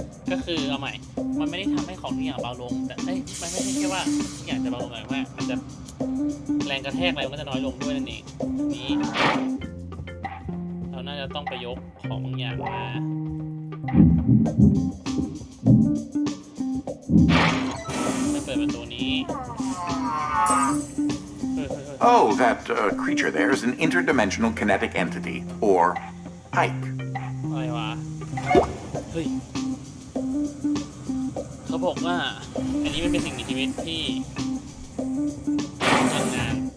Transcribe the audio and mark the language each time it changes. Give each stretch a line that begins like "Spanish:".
Thai: ก็คือเอาใหม่มันไม่ได้ทำให้ของทุกอย่างเบาลงแต่มันไม่ใช่แค่ว่าทุกอย่างจะเบาลงแต่ว่ามันจะแรงกระแทกอะไรมันก็จะน้อยลงด้วยนั่นเองนี้เราน่าจะต้องไปยกของบางอย่างมาเปิดประตูนี้
English: Oh, that creature there is an interdimensional kinetic entity, or Ike.
Thai: อะไรวะเฮ้ย เขาบอกว่าอันนี้มันเป็นสิ่งมีชีวิตที่ทำงาน